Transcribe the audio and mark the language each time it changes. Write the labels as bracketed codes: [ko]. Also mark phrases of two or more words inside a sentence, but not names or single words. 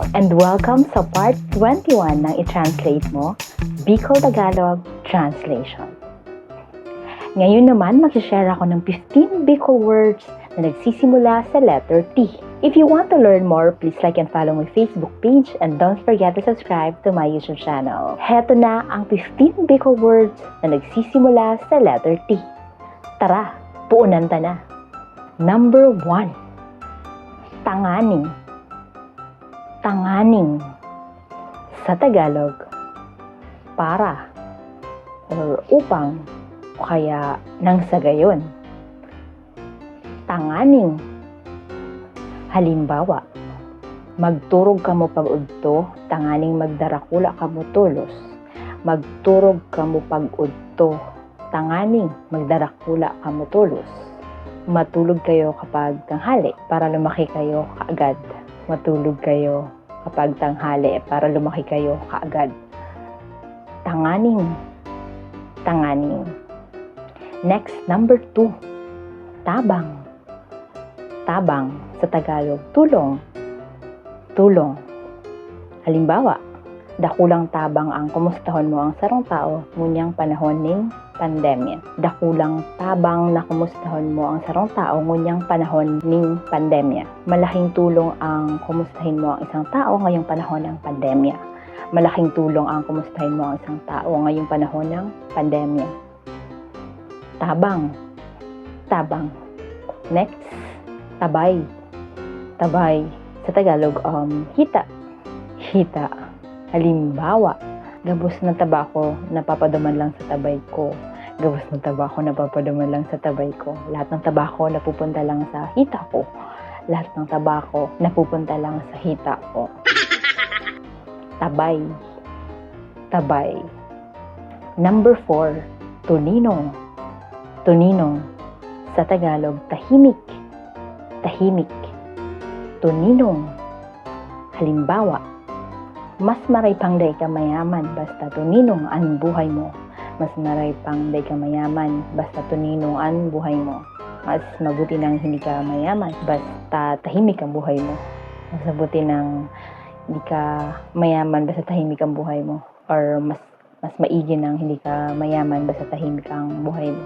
[en] And welcome [tl] sa part 21 ng i-translate mo, Bicol Tagalog Translation. Ngayon naman, mag-share ako ng 15 Bicol words na nagsisimula sa letter T. [en] If you want to learn more, please like and follow my Facebook page and don't forget to subscribe to my YouTube channel. [tl] Heto na ang 15 Bicol words na nagsisimula sa letter T. [bik] Tara, puunan ta na. [en] Number 1. [bik] Tanganing. Tanganing. [tl] Sa Tagalog, para or upang o kaya nang sa gayon. [bik] Tanganing. Halimbawa, magturog ka mo pag-udto, tanganing magdarakula ka mo tulos. Magturog ka mo pag-udto, tanganing magdarakula ka mo tulos. [tl] Matulog kayo kapag tanghali para lumaki kayo kaagad. Matulog kayo kapag tanghali para lumaki kayo kaagad. [bik] Tanganing. Tanganing. [en] Next, number 2. [bik] Tabang. [tl] Tabang. Sa Tagalog, tulong. Tulong. [bik] Halimbawa, dakulang tabang ang kumustahon mo ang sarong tao ngunyang panahon ning pandemya. Dakulang tabang na kumustahon mo ang sarong tao ngunyang panahon ning pandemya. [tl] Malaking tulong ang kumustahin mo ang isang tao ngayong panahon ng pandemya. Malaking tulong ang kumustahin mo ang isang tao ngayong panahon ng pandemya. [bik] Tabang. Tabang. [en] Next, [bik] tabay. [tl] Tabay. Sa Tagalog, hita. Hita. [bik] Halimbawa, gabos ng tabako, napapaduman lang sa tabay ko. Gabos ng tabako, napapaduman lang sa tabay ko. [tl] Lahat ng tabako, napupunta lang sa hita ko. Lahat ng tabako, napupunta lang sa hita ko. [bik] Tabay. Tabay. [en] Number 4. Tuninong. [tl] Tuninong. Sa Tagalog, tahimik. Tahimik. Tuninong. [bik] Halimbawa, mas maray pang day ka mayaman basta tuninong ang buhay mo. Mas maray pang day ka mayaman basta tuninong ang buhay mo. [tl] Mas mabuti nang hindi ka mayaman basta tahimik ang buhay mo. Mas mabuti nang hindi ka mayaman basta tahimik ang buhay mo. Or mas maigi nang hindi ka mayaman basta tahimik ang buhay mo.